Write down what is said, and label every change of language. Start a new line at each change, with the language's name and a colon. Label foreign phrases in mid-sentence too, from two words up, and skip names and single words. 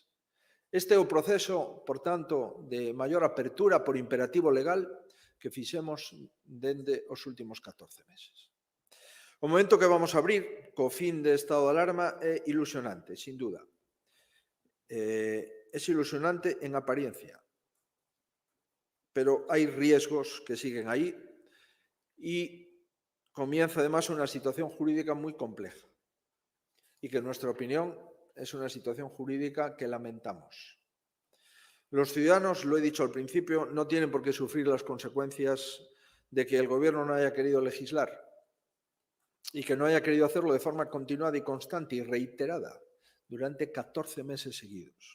Galician: Este é o proceso, por tanto, de maior apertura por imperativo legal que fixemos dende os últimos 14 meses. O momento que vamos a abrir co fin de estado de alarma é ilusionante, sin duda. É ilusionante en apariencia, pero hai
Spanish: riesgos que siguen aí e comienza además una situación jurídica muy compleja y que en nuestra opinión es una situación jurídica que lamentamos. Los ciudadanos, lo he dicho al principio, no tienen por qué sufrir las consecuencias de que el gobierno no haya querido legislar y que no haya querido hacerlo de forma continuada y constante y reiterada durante 14 meses seguidos.